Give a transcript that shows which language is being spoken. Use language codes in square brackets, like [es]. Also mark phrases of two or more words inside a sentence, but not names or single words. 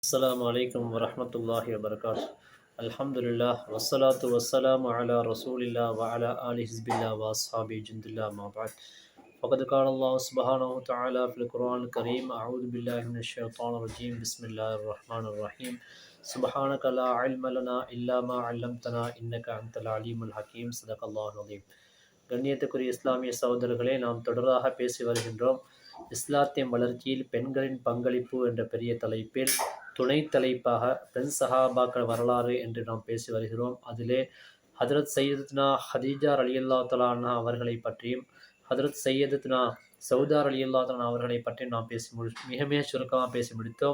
[ar] السلام عليكم ورحمة الله وبركاته. الحمد لله والصلاة والسلام على رسول الله وعلى آل حزب الله وأصحابه جند الله ما بعد. فقد قال الله سبحانه وتعالى في القرآن الكريم: أعوذ بالله من الشيطان الرجيم، بسم الله الرحمن الرحيم. سبحانك لا علم لنا إلا ما علمتنا إنك أنت العليم الحكيم. صدق الله العظيم. [ta] கண்ணியத்துக்குரிய இஸ்லாமிய சகோதரர்களே, நாம் தொடராக பேசி வருகின்றோம் இஸ்லாத்தின் வளர்ச்சியில் பெண்களின் பங்களிப்பு என்ற பெரிய தலைப்பில் துணை தலைப்பாக பெண் சஹாபாக்கள் வரலாறு என்று நாம் பேசி வருகிறோம். அதிலே [ar] حضرة سيدنا [ta] ஹதீஜா [ar] رضي الله تعالى عنها [ta] அவர்களை பற்றியும் [ar] حضرة سيدنا [ta] சௌதார் [ar] رضي الله تعالى [ta] அவர்களை பற்றியும் நாம் பேசி மிக சுருக்கமாக பேசி முடித்தோம்.